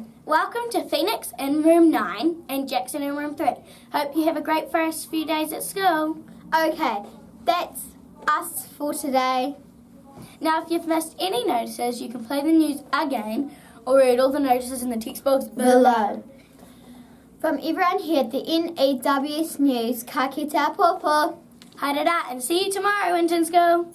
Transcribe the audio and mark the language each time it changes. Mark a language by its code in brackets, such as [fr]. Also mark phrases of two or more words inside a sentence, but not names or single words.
[en] Welcome to Phoenix in room 9 and Jackson in room 3. Hope you have a great first few days at school. Okay, that's us for today. Now, if you've missed any notices, you can play the news again or read all the notices in the textbooks below. From everyone here at the N.E.W.S News, [mi] ka kite a pōpō. Haere rā, [en] and see you tomorrow, Winton School.